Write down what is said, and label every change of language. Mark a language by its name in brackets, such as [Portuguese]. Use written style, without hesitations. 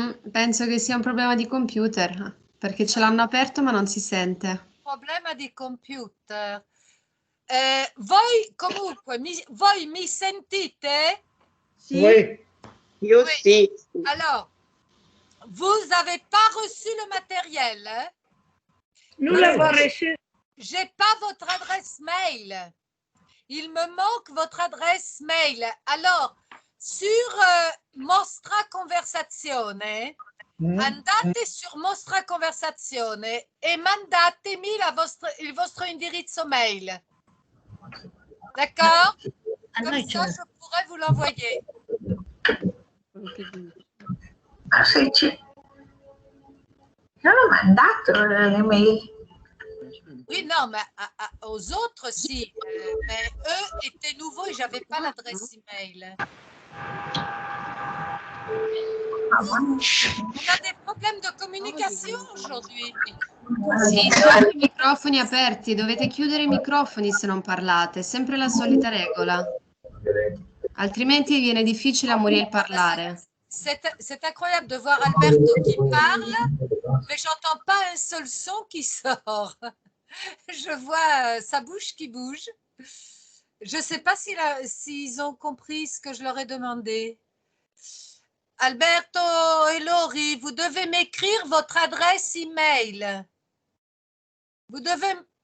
[Italian] Penso che sia un problema di computer, perché ce l'hanno aperto ma non si sente. Problema di computer. Voi comunque, voi mi sentite? Sì. [French] Oui, io Oui. [Italian] sì. [French] Alors, vous n'avez pas reçu le matériel, hein? Nous l'avons reçu. J'ai pas votre adresse mail. Il me manque votre adresse mail. Alors, sur [Italian] Mostra Conversazione, andate sur Mostra Conversazione e mandatemi il vostro indirizzo mail. [French] D'accord? Comme ça, je pourrais vous l'envoyer. [Italian] Ma se c'è. Non l'ho mandato le mail. [French] Oui, non, mais aux autres, si. Mais eux étaient nouveaux et je n'avais pas l'adresse email. On a des problèmes de communication aujourd'hui. [Italian] Sì, sono i microfoni aperti, dovete chiudere i microfoni se non parlate, è sempre la solita regola. Altrimenti viene difficile a Muriel parlare. [French] C'est incroyable de voir Alberto qui parle, mais j'entends pas un seul son qui sort. Je vois sa bouche qui bouge. Je ne sais pas s'ils ont compris ce que je leur ai demandé. Alberto et Lori, vous devez m'écrire votre adresse email. Vous devez...